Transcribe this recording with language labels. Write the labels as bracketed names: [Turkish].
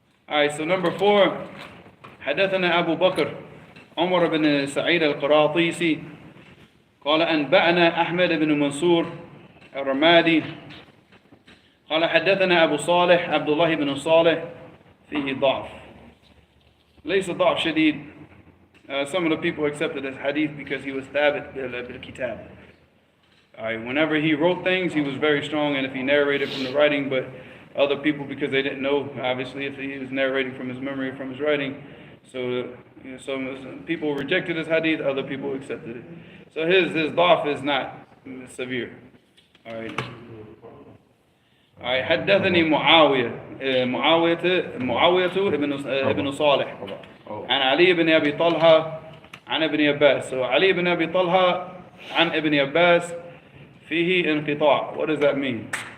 [English] All right, so number 4, [Arabic] حدثنا أبو بكر عمر بن سعيد القراطيسي قال أنبأنا أحمد بن منصور الرمادي قال حدثنا أبو صالح عبد الله بن صالح فيه ضعف ليس ضعف شديد. [English] Some of the people accepted this hadith because he was thabit bil kitab. All right, whenever he wrote things, he was very strong, and if he narrated from the writing, but other people, because they didn't know, obviously, if he was narrating from his memory or from his writing, so some people rejected his hadith, other people accepted it. So his dhaf is not severe. All right. [Arabic] حدثني معاوية ابن صالح عن علي بن أبي طلحة عن ابن عباس. So علي بن أبي طلحة عن ابن عباس فيه انقطاع. [English] What does that mean?